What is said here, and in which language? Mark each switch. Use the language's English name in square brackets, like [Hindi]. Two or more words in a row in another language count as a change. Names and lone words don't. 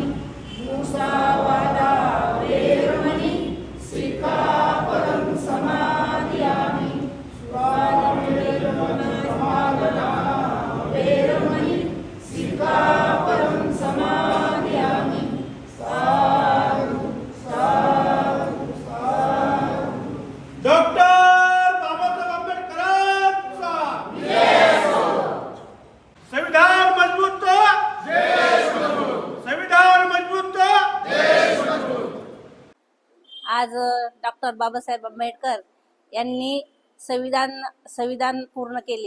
[Pali] मुसावादा वेरमणि सिक्खापदं समादयामि. वेरमणि सिक्खापदं समादयामि. साधु साधु साधु. [Marathi] डॉक्टर बाबासाहेब आंबेडकरांचा संविधान मजबूत तो देश मजबूत. संविधान मजबूत तो देश मजबूत. आज डॉक्टर बाबासाहेब आंबेडकर यांनी संविधान पूर्ण केले.